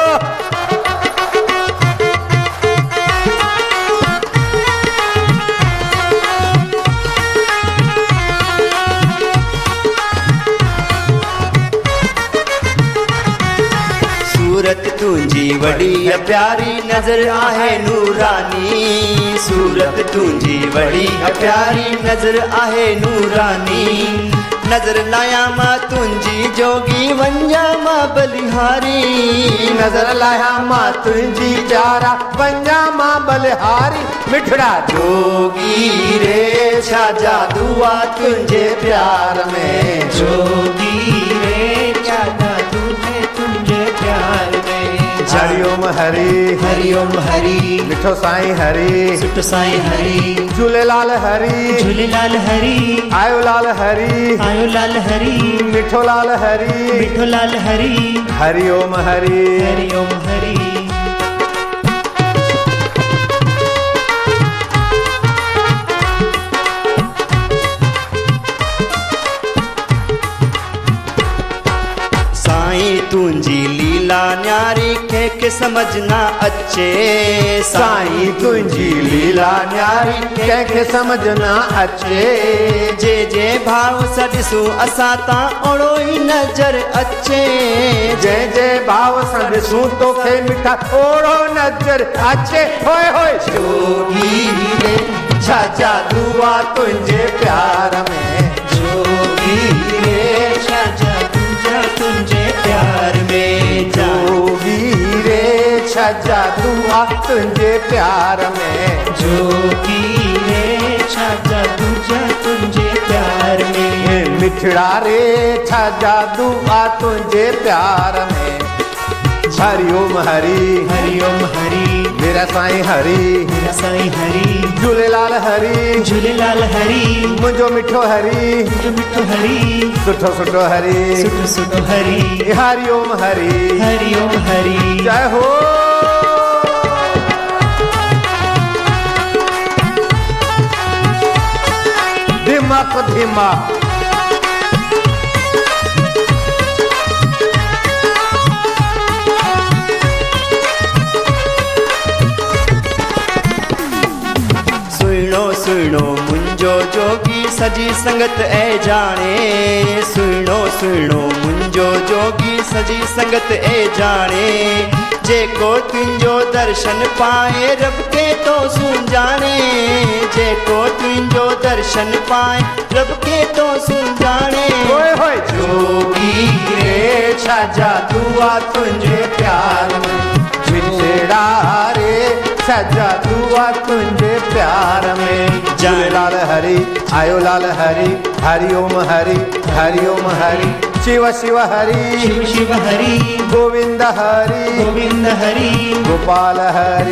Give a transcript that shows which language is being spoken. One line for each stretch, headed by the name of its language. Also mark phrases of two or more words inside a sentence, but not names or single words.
Sindhi: सूरत तुंजी वड़ी प्यारी नजर आहे नूरानी, सूरत तुंजी वड़ी प्यारी नजर आहे नूरानी। नजर लाया मां तुंजी जोगी वंजा मां बलिहारी, नजर लाया मां तुंजी प्यारा वंजा मां बलिहारी। मिठड़ा जोगी रे छा जादू आ तुंजे प्यार में, जोगी रे
Hindi: क्या जादू है
Sindhi: तुंजे प्यार में। हरिओम हरि हरिओम हरि, मिठो साईं हरि, सुठो साईं हरि। झूलेलाल हरि, झूलेलाल हरि, आयो लाल हरि, आयो लाल हरि। मिठो लाल हरि, मिठो लाल हरि। हरिओम हरि, हरिओम हरि। साईं तुंजी लीला न्यारी के समझना अच्छे, साईं तुंजी लीला न्यारी कंहिंखे समझना अचे। जे जे भाव सॾिसूं असां तां ओड़ो ई नज़र अचे, जे जे भाव सां ॾिसूं तोखे मिठा ओड़ो नज़र अचे। होए होए जोगी रे छा जादू आ तुंहिंजे प्यार में, जोगी रे छा जादू जा तुंहिंजे प्यार में। जोगी रे छा जादू आ तुंहिंजे प्यार में, जोगी रे छा जादू जा तुंहिंजे प्यार में। मिठड़ा रे छा जादू आ तुंहिंजे प्यार में। हरिओम हरि, हरिओम हरि, मेरा साईं हरि, मेरा साईं हरि। झूलेलाल हरि, झूलेलाल हरि, मुंहिंजो मिठो हरि, मुंहिंजो मिठो हरि। सुठो सुठो हरि, सुठो सुठो हरि। हरिओम हरि, हरिओम हरि। जय हो। धिमक धिमक सुनो सुनो मुंजो जोगी सजी संगत ए जाने, सुनो सुनो मुंजो जोगी सजी संगत ए जाने। जेको तुंजो दर्शन पाए रब के तो सुञाणे, जेको तुंजो दर्शन पाए रब के तो सुञाणे। होए होए जोगी रे छा जादू आ तुंजे प्यार में, मिठड़ा रे छा जादू आ तुंहिंजे प्यार में। झूलेलाल हरि, आयो लाल हरि, हरिओम हरि, हरिओम हरि। शिव शिव हरि, शिव शिव हरि, गोविंद हरि, गोविंद हरि, गोपाल हरि,